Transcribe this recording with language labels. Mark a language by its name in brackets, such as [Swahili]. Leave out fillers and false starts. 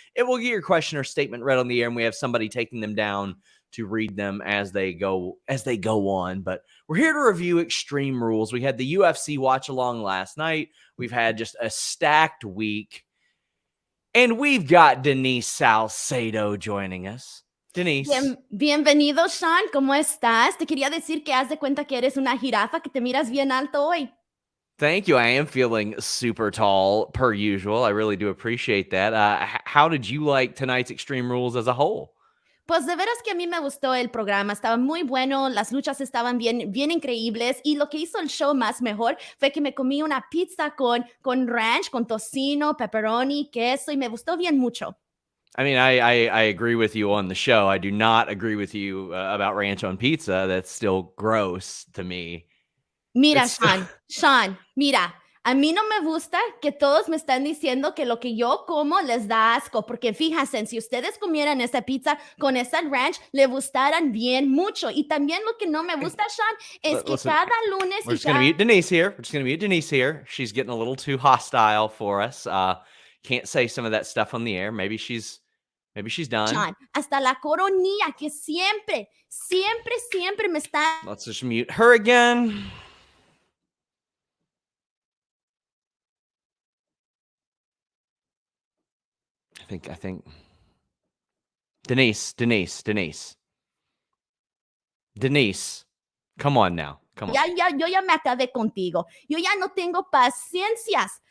[English] It will get your question or statement read on the air, and we have somebody taking them down to read them as they go on. But we're here to review Extreme Rules. We had the UFC watch along last night. We've had just a stacked week. And we've got Denise Salcedo joining us. Denise. [Spanish] Bienvenido, Sean. ¿Cómo estás? Te quería decir que haz de cuenta que eres una jirafa, que te miras bien alto hoy. [English] Thank you. I am feeling super tall per usual. I really do appreciate that. How did you like tonight's Extreme Rules as a whole? [Spanish] Pues de veras que a mí me gustó el programa, estaba muy bueno, las luchas estaban bien increíbles y lo que hizo el show más mejor fue que me comí una pizza con ranch, con tocino, pepperoni, queso y me gustó bien mucho. [English] I mean, I agree with you on the show. I do not agree with you about ranch on pizza. That's still gross to me. [Spanish] Mira, Sean, mira. A mí no me gusta que todos me están diciendo que lo que yo como les da asco, porque fíjense, si ustedes comieran esa pizza con esa ranch, le gustaran bien mucho. Y también lo que no me gusta, Sean, es que cada lunes... [English] We're just going to mute Denise here. We're just going to mute Denise here. She's getting a little too hostile for us. Can't say some of that stuff on the air. Maybe she's done. [Spanish] Sean, hasta la coronilla que siempre me está... [English] Let's just mute her again. I think Denise, come on now. Come on. [Spanish] Yo ya me acabé contigo. Yo ya no tengo paciencias.